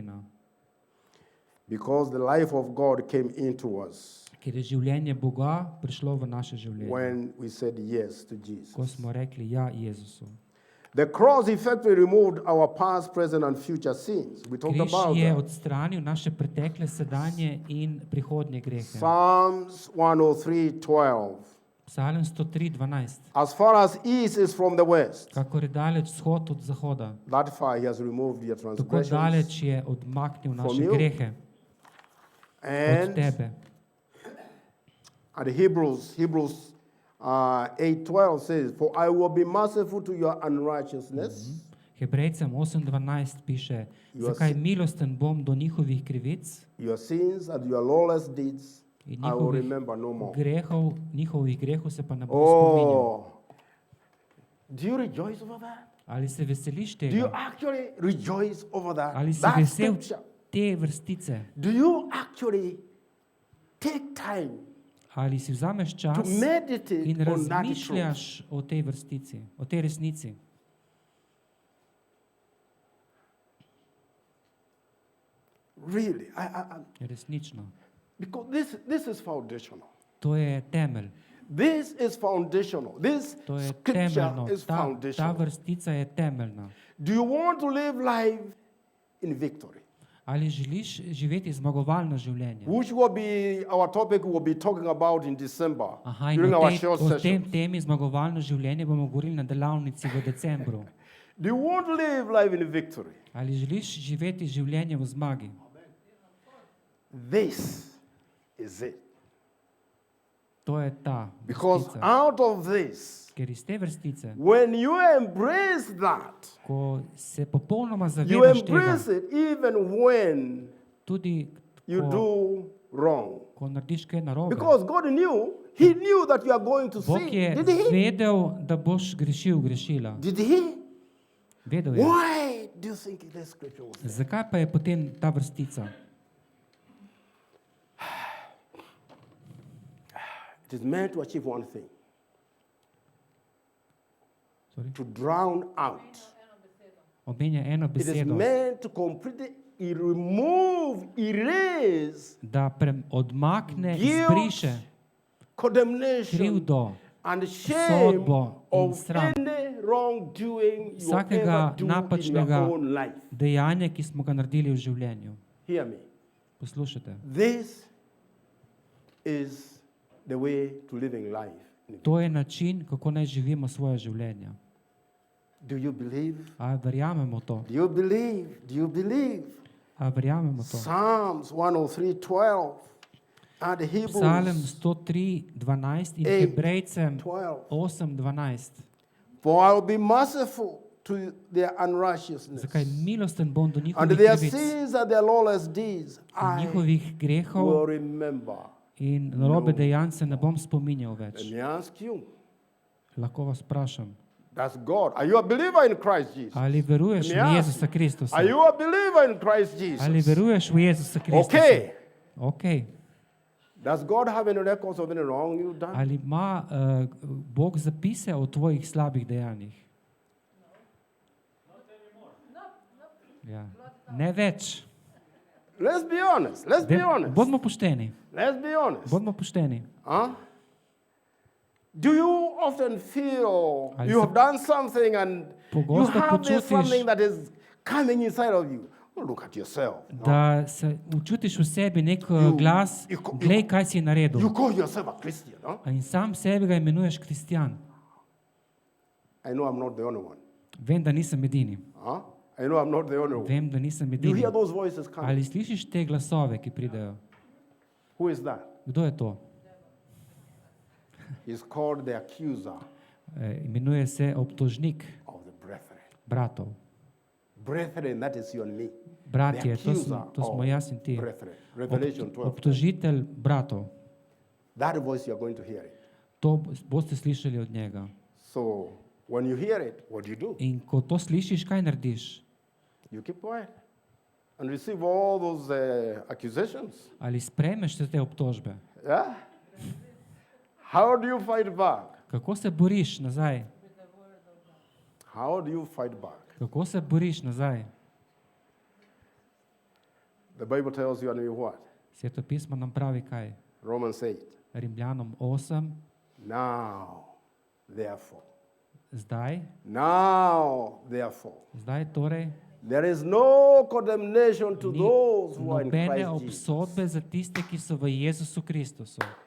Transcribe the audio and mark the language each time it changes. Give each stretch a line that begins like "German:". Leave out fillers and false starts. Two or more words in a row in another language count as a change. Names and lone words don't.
English: Because the life of God came into us.
Slovenian: Ker je življenje Boga prišlo v naše življenje,
English: when we said yes to Jesus.
Slovenian: ko smo rekli ja Jezusu.
English: The cross effectively removed our past, present, and future sins. We talked
Slovenian: Križ
English: about
Slovenian: je
English: that.
Slovenian: odstranil naše pretekle, sedanje in prihodnje grehe.
English: Psalms 103:12.
Slovenian: Psalm 103:12.
English: As far as east is from the west,
Slovenian: Kakor je daleč vzhod od zahoda,
English: that far he has removed your
Slovenian: tako
English: transgressions.
Slovenian: daleč je odmaknil naše
English: you.
Slovenian: grehe od
English: And
Slovenian: tebe.
English: Hebrews 8:12 says, "For I will be merciful to your unrighteousness."
Slovenian: Hebrejcem 8:12 piše, zakaj milosten bom do njihovih krivic
English: Your sins and your lawless deeds
Slovenian: in
English: I will remember no more.
Slovenian: njihovih grehov se pa ne bom spominjal.
English: Oh, do you rejoice over that?
Slovenian: Ali se veseliš
English: Do you
Slovenian: tega?
English: actually rejoice over that?
Slovenian: Ali si
English: That
Slovenian: vesel
English: scripture.
Slovenian: te vrstice?
English: Do you actually take time
Slovenian: Ali si vzameš
English: to
Slovenian: čas
English: meditate
Slovenian: in
English: on that truth?
Slovenian: razmišljaš o tej vrstici, o tej resnici?
English: Really,
Slovenian: Resnično.
English: because this is foundational.
Slovenian: To je temelj.
English: This is foundational. This
Slovenian: To je
English: scripture
Slovenian: temeljno.
English: is
Slovenian: Ta
English: foundational.
Slovenian: vrstica je temeljna.
English: Do you want to live life in victory?
Slovenian: Ali želiš živeti zmagovalno življenje?
English: Which will be our topic we'll be talking about in December
Slovenian: Aha, in
English: during
Slovenian: o
English: our
Slovenian: tej-
English: short
Slovenian: o tem
English: session.
Slovenian: temi zmagovalno življenje bomo govorili na delavnici v decembru.
English: Do you want to live life in victory?
Slovenian: Ali želiš živeti življenje v zmagi?
English: This is it.
Slovenian: To je ta
English: Because
Slovenian: vrstica.
English: out of this,
Slovenian: Ker iz te vrstice,
English: when you embrace that,
Slovenian: ko se popolnoma
English: you
Slovenian: zavedaš tega,
English: embrace it even when
Slovenian: tudi
English: you
Slovenian: ko,
English: do wrong.
Slovenian: ko narediš kaj narobe.
English: Because God knew, He knew that you are going to
Slovenian: Bog
English: sin.
Slovenian: je
English: Did He?
Slovenian: vedel, da boš grešil, grešila.
English: Did He?
Slovenian: Vedel je.
English: Why do you think this scripture was there?
Slovenian: Zakaj pa je potem ta vrstica?
English: It is meant to achieve one thing. Sorry? To drown out.
Slovenian: Omenja eno
English: It is
Slovenian: besedo,
English: meant to completely remove, erase
Slovenian: da odmakne,
English: guilt,
Slovenian: izbriše
English: condemnation,
Slovenian: krivdo,
English: and shame
Slovenian: sodbo in
English: of
Slovenian: sram
English: any wrongdoing you
Slovenian: vsakega
English: ever do in your
Slovenian: napačnega
English: own life.
Slovenian: dejanja, ki smo ga naredili v življenju.
English: Hear me.
Slovenian: Poslušajte,
English: This is the way to living life.
Slovenian: to je način, kako naj živimo svoje življenje.
English: Do you believe?
Slovenian: A verjamemo to?
English: Do you believe? Do you believe?
Slovenian: A verjamemo to?
English: Psalms 103:12 and
Slovenian: Psalm
English: Hebrews
Slovenian: 103:12 in
English: 8,
Slovenian: Hebrejcem
English: 12.
Slovenian: 8:12.
English: For I will be merciful to their unrighteousness,
Slovenian: Zakaj milosten bom do
English: and
Slovenian: njihovih
English: their
Slovenian: krivic
English: sins and their lawless deeds
Slovenian: in
English: I
Slovenian: njihovih grehov
English: will remember.
Slovenian: in narobe dejanj se ne bom spominjal
English: Let
Slovenian: več.
English: me ask you,
Slovenian: Lahko vas vprašam,
English: that's God. Are you a believer in Christ Jesus?
Slovenian: ali veruješ
English: Let me
Slovenian: v
English: ask
Slovenian: Jezusa Kristusa?
English: Are you a believer in Christ Jesus?
Slovenian: Ali veruješ v Jezusa Kristusa?
English: Okay. Okay. Does God have any records of any wrong you've done?
Slovenian: Ali ima Bog zapise o tvojih slabih dejanjih? Ja. Ne več.
English: Let's be honest. Let's be honest.
Slovenian: Bodimo pošteni.
English: Let's be honest.
Slovenian: Bodimo pošteni.
English: Huh? Do you often feel
Slovenian: Ali
English: you
Slovenian: se
English: have done something and you
Slovenian: pogosto
English: have this
Slovenian: počutiš-
English: something that is coming inside of you? Oh, look at yourself.
Slovenian: Da se učutiš v sebi nek
English: You-
Slovenian: glas,
English: you-
Slovenian: glej, kaj si naredil.
English: You call yourself a Christian, huh?
Slovenian: In sam sebi ga imenuješ kristjan.
English: I know I'm not the only one.
Slovenian: Vem, da nisem edini.
English: Huh? I know I'm not the only one.
Slovenian: Vem, da nisem
English: You
Slovenian: edini.
English: hear those voices coming.
Slovenian: Ali slišiš te glasove, ki pridejo?
English: Who is that?
Slovenian: Kdo je to?
English: He's called the accuser
Slovenian: Imenuje se obtožnik
English: of the brethren.
Slovenian: bratov.
English: Brethren, that is you and me.
Slovenian: Bratje,
English: The
Slovenian: to
English: accuser
Slovenian: smo
English: of
Slovenian: jaz in ti.
English: brethren. Revelation 12.
Slovenian: Obtožitelj bratov.
English: That voice you're going to hear it.
Slovenian: To boste slišali od njega.
English: So when you hear it, what do you do?
Slovenian: In ko to slišiš, kaj narediš?
English: You keep quiet and receive all those accusations.
Slovenian: Ali sprejmeš te obtožbe?
English: Yeah? How do you fight back?
Slovenian: Kako se boriš nazaj?
English: How do you fight back?
Slovenian: Kako se boriš nazaj?
English: The Bible tells you and me what?
Slovenian: Sveto pismo nam pravi kaj?
English: Romans 8.
Slovenian: Rimljanom 8,
English: Now, therefore.
Slovenian: Zdaj torej,
English: There is no condemnation to
Slovenian: ni
English: those who are in
Slovenian: nobene
English: Christ Jesus.
Slovenian: obsodbe za tiste, ki so v Jezusu Kristusu.